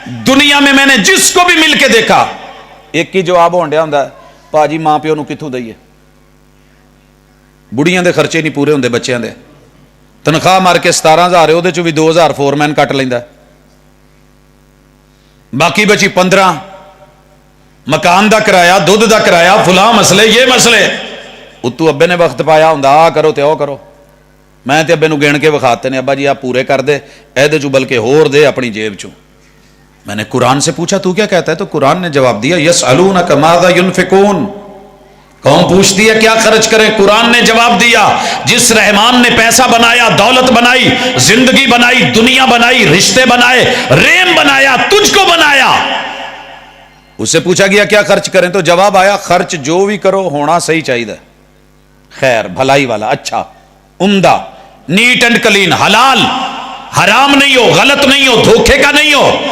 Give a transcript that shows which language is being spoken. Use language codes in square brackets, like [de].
[ur] دنیا میں نے جس کو بھی مل کے دیکھا [pa] ایک ہی جواب ہونڈیا ہوندا ہے، پاجی ماں پیو نو کتھوں دئیے؟ بڑیاں دے خرچے نہیں پورے ہوندے بچیاں دے. [ur] تنخواہ مار کے 17,000 ہے، وہ بھی 2,000 فور مین کٹ لینا، باقی بچی 15. [pa] مکان دا کرایہ، دودھ دا کرایہ، فلاں مسئلے، یہ مسئلے. اتو ابے نے وقت پایا ہوں آ کرو تے او کرو. میں تے ابے نو گن کے وکھاتے نے، ابا جی آپ پورے کر دے اے چو بلکہ ہور دے اپنی جیب چوں. [ur] میں نے قرآن سے پوچھا تو کیا کہتا ہے؟ تو قرآن نے جواب دیا [ar] یسألونک ماذا ینفقون. [ur] قوم پوچھتی ہے کیا خرچ کریں؟ قرآن نے جواب دیا جس رحمان نے پیسہ بنایا، دولت بنائی، زندگی بنائی، دنیا بنائی، رشتے بنائے، ریم بنایا، تجھ کو بنایا، اس سے پوچھا گیا کیا خرچ کریں؟ تو جواب آیا خرچ جو بھی کرو ہونا صحیح چاہیے، خیر بھلائی والا، اچھا، عمدہ، نیٹ اینڈ کلین، حلال، حرام نہیں ہو، غلط نہیں ہو، دھوکے کا نہیں ہو.